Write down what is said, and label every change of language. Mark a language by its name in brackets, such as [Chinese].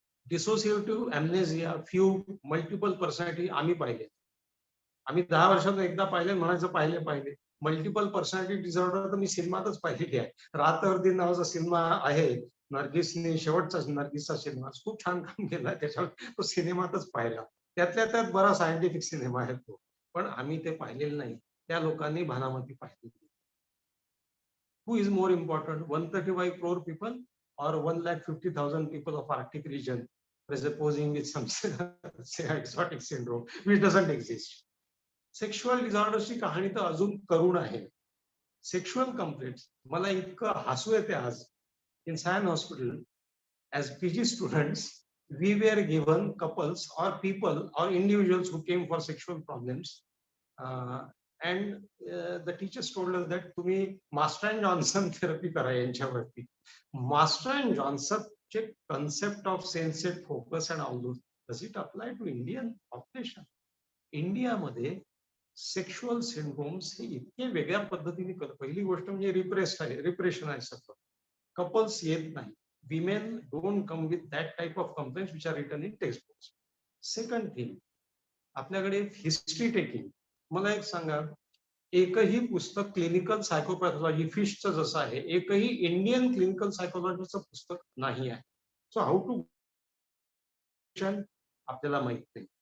[English] Dissociative amnesia, few multiple personality [Marathi] आम्ही पाहिले. आम्ही 10 वर्षात एकदा पाहिले, म्हणायचं पाहिले. मल्टिपल पर्सनॅलिटी डिसऑर्डर तर मी सिनेमातच पाहिलेली आहे. रातवरती नावाचा सिनेमा आहे, नर्गिसने शेवटचा नर्गिसचा सिनेमा खूप छान काम केला, त्याच्यावर तो सिनेमातच पाहिला. त्यातल्या त्यात बरा सायंटिफिक सिनेमा आहे तो, पण आम्ही ते पाहिलेलं नाही. त्या लोकांनी भानामती पाहिली. [English] Who is more important, 135 crore people or 1,50,000 people of Arctic region presupposing with some say exotic syndrome which doesn't exist. [Marathi] Sexual डिसऑर्डरची कहाणी तर अजून करुण आहे. सेक्शुअल कंप्लेंट्स, मला इतकं हसू येते आज. [English] in Sion hospital as PG students, we were given couples or people or individuals who came for sexual problems, and the teachers told us that [Marathi] तुम्ही मास्टर अँड जॉन्सन थेरपी करा यांच्यावरती. [English] Master and Johnson चे concept of sensate focus and all those, does it apply to Indian population? [Marathi] इंडियामध्ये sexual syndromes हे इतके वेगळ्या पद्धतीने करतात. पहिली गोष्ट म्हणजे रिप्रेशन आहे सगळं. कपल्स येत नाही. [English] Women don't come with that type of complaints which are written in textbooks. Second thing, [Marathi] आपल्याकडे हिस्ट्री टेकिंग. मला एक सांगा, एकही पुस्तक क्लिनिकल सायकोपॅथॉलॉजी फिशचं जसं आहे, एकही इंडियन क्लिनिकल सायकोलॉजीचं पुस्तक नाही आहे. [English] so how to [Marathi] आपल्याला माहित नाही.